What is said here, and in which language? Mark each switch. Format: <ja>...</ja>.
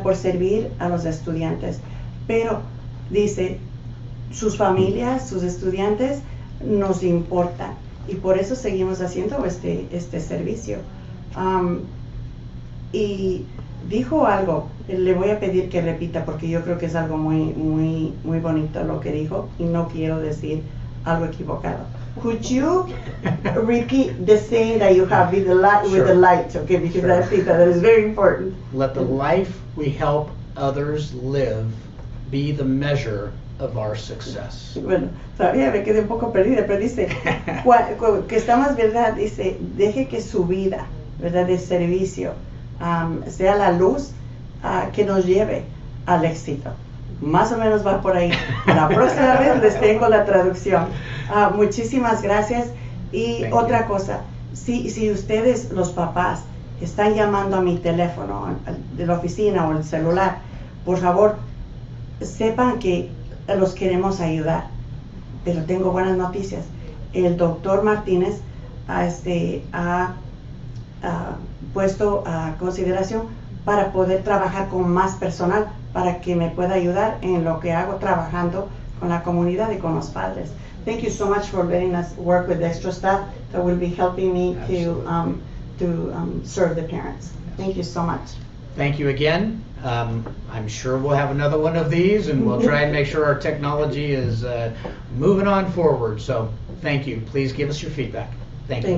<es>Por servir a los estudiantes. Pero dice, sus familias, sus estudiantes nos importan y por eso seguimos haciendo este servicio. Y dijo algo, le voy a pedir que repita porque yo creo que es algo muy bonito lo que dijo y no quiero decir algo equivocado.</es> <en>Could you repeat the saying that you have with the light, okay? Because Sure. I think that is very important. Let the life we help others live be the measure of our success.</en> <es>Bueno, todavía me quedé un poco perdida, pero dice que está más verdad, dice, deje que su vida, ¿verdad? De servicio sea la luz que nos lleve al éxito. Más o menos va por ahí. La próxima vez les tengo la traducción. Muchísimas gracias. Y</es> <en>Thank</en> <es>otra</es> <en>you.</en> <es>cosa, si ustedes, los papás, están llamando a mi teléfono de la oficina o el celular, por favor, sepan que los queremos ayudar. Pero tengo buenas noticias. El doctor Martínez ha puesto a consideración para poder trabajar con más personal, para que me pueda ayudar en lo que hago trabajando con la comunidad y con los padres.</es> <en>Thank you so much for letting us work with extra staff that will be helping me to serve the parents. Thank you so much. Thank you again. I'm sure we'll have another one of these, and we'll try and make sure our technology is moving on forward. So thank you. Please give us your feedback. Thank you.</en>